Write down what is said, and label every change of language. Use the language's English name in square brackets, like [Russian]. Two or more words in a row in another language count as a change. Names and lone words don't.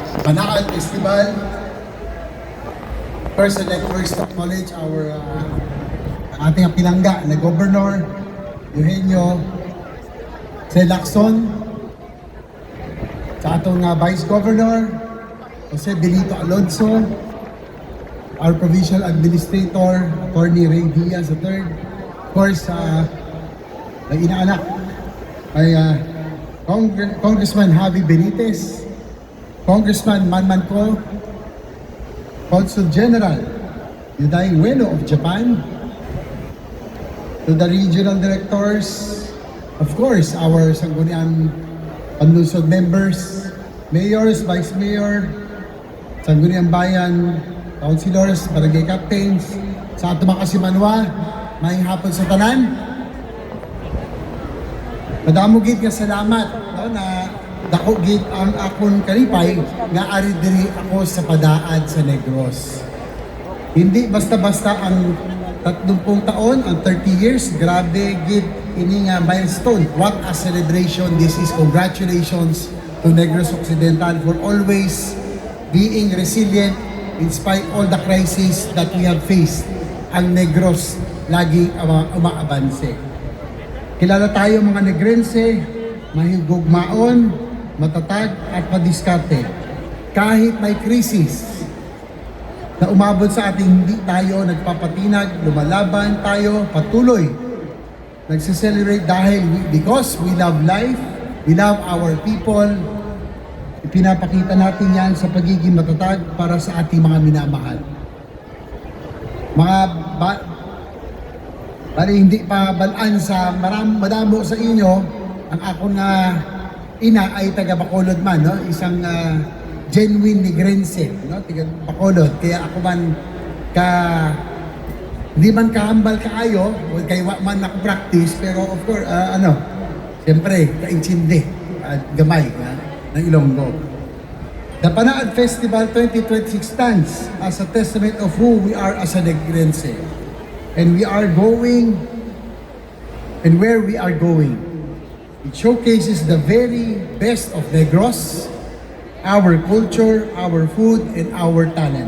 [English] Panaan Festival. First, I'd like first to acknowledge our [Hiligaynon] ating pinangga na [English] Governor Eugenio C. Lacson, [Hiligaynon] sa atong [English] Vice Governor Jose Benito Alonso, our Provincial Administrator Attorney Ray Diaz III, of course, [Filipino] may inaanak ay [English] Congressman Javi Benitez, Congressman Manman Ko, Consul General Yuday Ueno of Japan, to the regional directors, of course, our Sangguniang Panlungsod members, mayors, vice mayor, Sangguniang Bayan, councilors, barangay captains, [Hiligaynon] sa ato mga kasimanwa, maayong hapon sa tanan. Madamo gid nga salamat no, na dako gid ang akon kalipay nga ari diri ako sa padaad sa Negros. [Filipino] Hindi basta-basta ang 30 taon, ang 30 years, [Hiligaynon] grabe gid ini nga milestone. [English] What a celebration this is. Congratulations to Negros Occidental for always being resilient in spite all the crises that we have faced. [Hiligaynon] Ang Negros lagi umaabanse. [Filipino] Kilala tayo mga Negrense, mahigugmaon, matatag at madiskarte. Kahit may krisis na umabot sa ating, hindi tayo nagpapatinag, lumalaban tayo, patuloy. Nagse-celebrate dahil [English] because we love life, we love our people. [Filipino] Ipinapakita natin yan sa pagiging matatag para sa ating mga minamahal. Bali hindi pa [Hiligaynon] balaan sa madamo sa inyo, ang akong ina ay taga Bacolod man, no? [Filipino] Isang genuine Negrense, no? Taga Bacolod. [Hiligaynon] Kaya ako man hindi man kahambal kaayo, o kay man ako practice, pero [English] of course, [Hiligaynon] siyempre, kaintindi at gamay ng Ilonggo. [English] The Panaan Festival 2026 stands as a testament of who we are as a Negrense. And we are going, and where we are going. It showcases the very best of Negros, our culture, our food, and our talent.